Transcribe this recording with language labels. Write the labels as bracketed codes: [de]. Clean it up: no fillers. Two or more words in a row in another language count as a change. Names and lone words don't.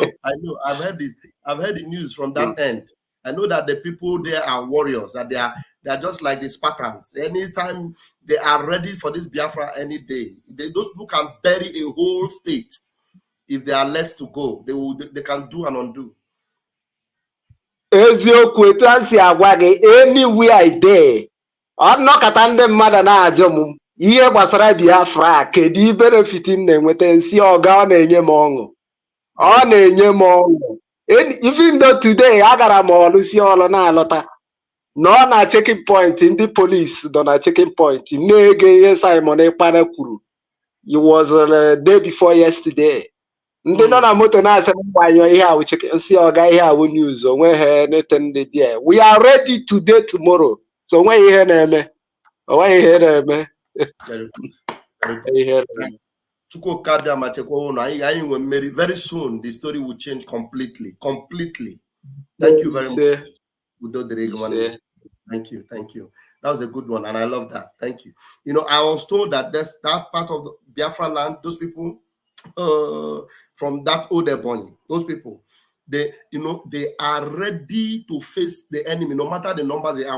[en] I've heard the news from that end. I know that the people there are warriors, that they are just like the Spartans. Anytime they are ready for this Biafra any day, those people can bury a whole state if they are let to go. They can do and undo. [ig] Eziokwu etu a si agwa gị [en] anywhere there. [ig] Ọ nọkọta ndị mmadụ na-ajụ m ihe gbasara Biafra kedu benefit m na-enweta nsị ọga ọ na-enye m ọṅụ. Ọ na-enye m ọṅụ. [en] Even though [ig] today agara m ọrụ si ọrụ na-alọta nọ na [en] checking point [ig] ndị police nọ na [en] checking point [ig] na-ege ihe Simon Ekpa kwuru. [en] It was day before yesterday. [ig] Ndị nọ na moto na-asị m gbanyụọ ihe awụ nsị ọga ihe awụ news onweghị anything dị there. [en] We are ready today tomorrow. [ig] So onweghị ihe na-eme. Onweghị ihe na-eme. [en] Very soon the story will change completely. Thank you very much. Thank you. That was a good one, and I love that. Thank you. You know, I was told that that part of the Biafra land, those people from that old Ebonyi, those people, they are ready to face the enemy, no matter the numbers they are.